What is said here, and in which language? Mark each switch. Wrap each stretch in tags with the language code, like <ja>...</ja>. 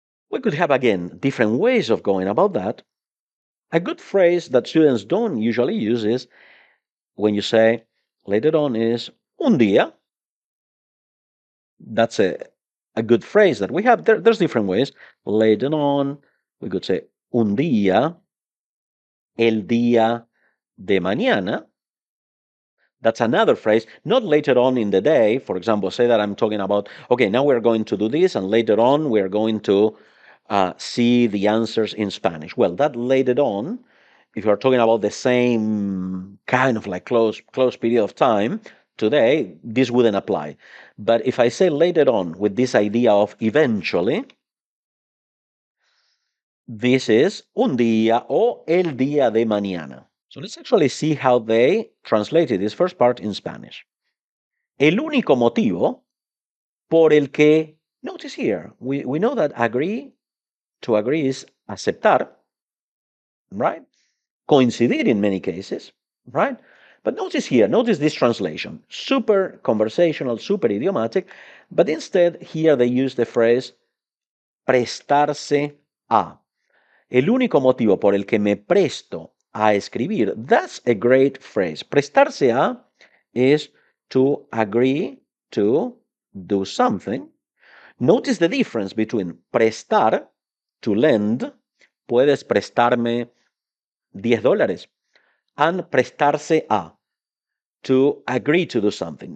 <en>We could have, again, different ways of going about that. A good phrase that students don't usually use is when you say later on is</en> <es>un día.</es> <en>That's a good phrase that we have. There's different ways. Later on, we could say</en> <es>un día, el día de mañana.</es> <en>That's another phrase, not later on in the day. For example, say that I'm talking about, okay, now we're going to do this, and later on we're going to see the answers in Spanish. Well, that later on, if you're talking about the same kind of like close period of time, today, this wouldn't apply. But if I say later on with this idea of eventually, this is</en> <es>un día o el día de mañana.</es> <en>So let's actually see how they translated this first part in Spanish.</en> <es>El único motivo por el que,</es> <en>notice here, we know that to agree is aceptar, right? Coincidir in many cases, right? But notice here, notice this translation, super conversational, super idiomatic, but instead here they use the phrase</en> <es>prestarse a. El único motivo por el que me presto a escribir.</es> <en>That's a great phrase.</en> <es>Prestarse a</es> <en>is to agree to do something. Notice the difference between prestar, to lend,</en> <es>puedes prestarme $10,</es> <en>and</en> <es>prestarse a,</es> <en>to agree to do something.</en>